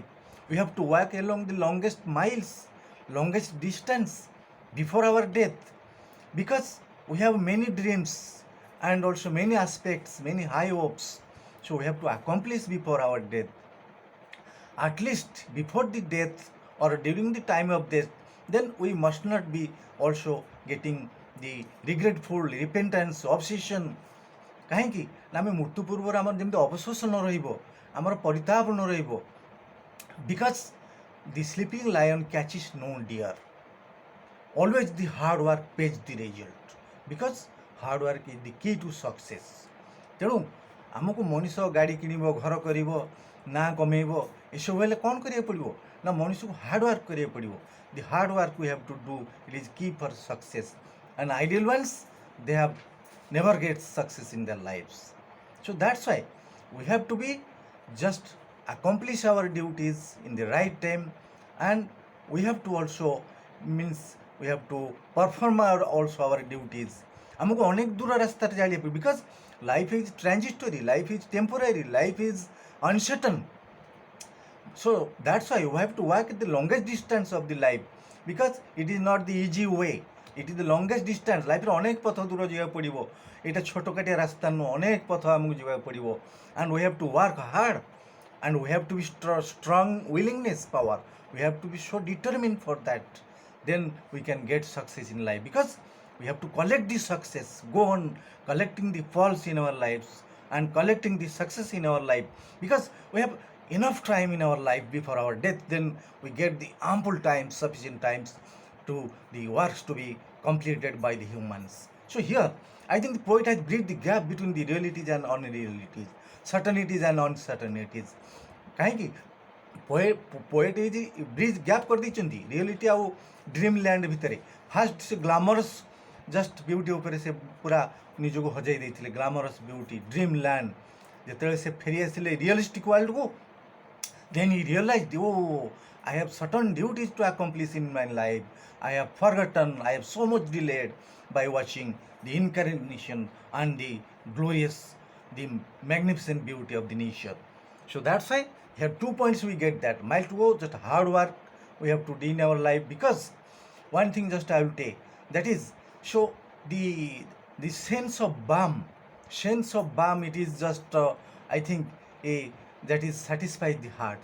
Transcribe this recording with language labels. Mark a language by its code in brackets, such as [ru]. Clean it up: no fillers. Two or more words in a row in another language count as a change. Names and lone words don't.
[en] We have to walk along the longest miles, longest distance before our death, because we have many dreams and also many aspects, many high hopes. So we have to accomplish before our death. At least before the death or during the time of death, then we must not be also getting the regretful, repentance, obsession. [or] କାହିଁକି ନା ଆମେ ମୃତ୍ୟୁ ପୂର୍ବରୁ ଆମର ଯେମିତି ଅବଶୋଷ ନ ରହିବ, ଆମର ପରିତାପ ନ ରହିବ. [en] Because the sleeping lion catches no deer. always the hard work pays the result, because hard work is the key to success. [or] ତେଣୁ ଆମକୁ ମଣିଷ ଗାଡ଼ି କିଣିବ, ଘର କରିବ, ନାଁ କମେଇବ, ଏସବୁ ହେଲେ କ'ଣ କରିବାକୁ ପଡ଼ିବ ନା ମଣିଷକୁ [en] hard work [or] କରିବାକୁ ପଡ଼ିବ. [en] the hard work we have to do, it is key for success. And ideal ones, they have never get success in their lives. So that's why we have to be just accomplish our duties in the right time, and we have to also means we have to perform also our duties. [or] ଆମକୁ ଅନେକ ଦୂର ରାସ୍ତାରେ ଚାଲିବାକୁ ପଡ଼ିବ, [en] because life is transitory, life is temporary, life is uncertain. So that's why you have to walk the longest distance of the life, because it is not the easy way, it is the longest distance. [or] ଲାଇଫ୍ରେ ଅନେକ ପଥ ଦୂର ଯିବାକୁ ପଡ଼ିବ, ଏଇଟା ଛୋଟକାଟିଆ ରାସ୍ତା ନୁହଁ, ଅନେକ ପଥ ଆମକୁ ଯିବାକୁ ପଡ଼ିବ. [en] And we have to work hard, and we have to be strong willingness power, we have to be so determined for that. Then we can get success in life, because we have to collect the success, go on collecting the falls in our lives and collecting the success in our life, because we have enough time in our life before our death. Then we get the ample time, sufficient times to the works to be completed by the humans. So here I think the poet has bridged the gap between the realities and unrealities, certainties and uncertainties. [or] କାହିଁକି [en] poet is bridge gap [or] କରିଦେଇଛନ୍ତି ରିଅଲିଟି ଆଉ [en] dream land [or] ଭିତରେ. ଫାଷ୍ଟ ସେ [en] glamorous just beauty [or] ଉପରେ ସେ ପୁରା ନିଜକୁ ହଜାଇ ଦେଇଥିଲେ, [en] glamorous beauty, dream land. [or] ଯେତେବେଳେ ସେ ଫେରି ଆସିଲେ [en] realistic worldକୁ, then he realized, oh, I have certain duties to accomplish in my life, I have forgotten, I have so much delayed by watching the incarnation and the glorious, the magnificent beauty of the nature. So that's why here 2 points we get that. Mile to go, just hard work we have to do in our life, because one thing just I will take, that is, so the sense of balm, it is just I think that is satisfies the heart.